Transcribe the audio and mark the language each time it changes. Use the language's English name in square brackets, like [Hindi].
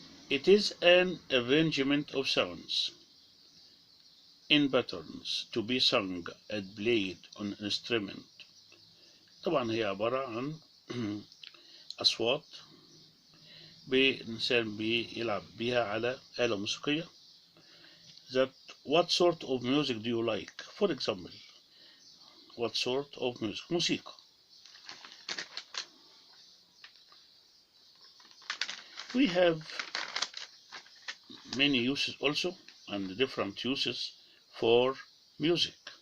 [English] It is an arrangement of sounds in patterns to be sung and played on an instrument. [Arabic] طبعا هي عبارة عن أصوات الإنسان بيلعب بيها على آلة موسيقية. [English] That what sort of music do you like? For example, what sort of music? [Arabic] موسيقى. [English] We have many uses also and different uses for music.